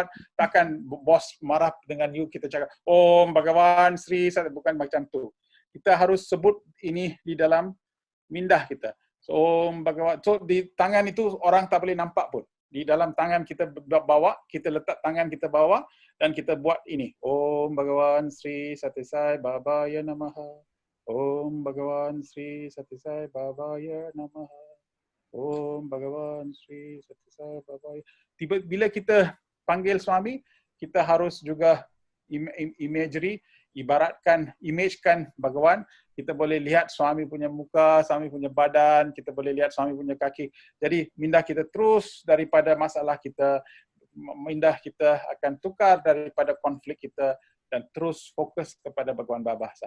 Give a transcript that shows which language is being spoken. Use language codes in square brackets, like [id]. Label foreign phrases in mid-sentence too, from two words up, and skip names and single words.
[ms] Takkan bos marah dengan you, kita cakap [sa] Om Bhagavan Sri, [ms] bukan macam tu. Kita harus sebut ini di dalam minda kita. So, di tangan itu orang tak boleh nampak pun. Di dalam tangan kita bawa, kita letak tangan kita bawa dan kita buat ini. [sa] Om Bhagavan Sri Satyasai Bhavaya Namaha. Om Bhagavan Sri Satyasai Bhavaya Namaha. Om Bhagavan Sri Satyasai Bhavaya. [ms] Bila kita panggil suami, kita harus juga imagery, imagekan Bhagawan. Kita boleh lihat suami punya muka, suami punya badan, kita boleh lihat suami punya kaki. Jadi minda kita terus daripada masalah kita, minda kita akan tukar daripada konflik kita dan terus fokus kepada Bhagawan Baba sahaja.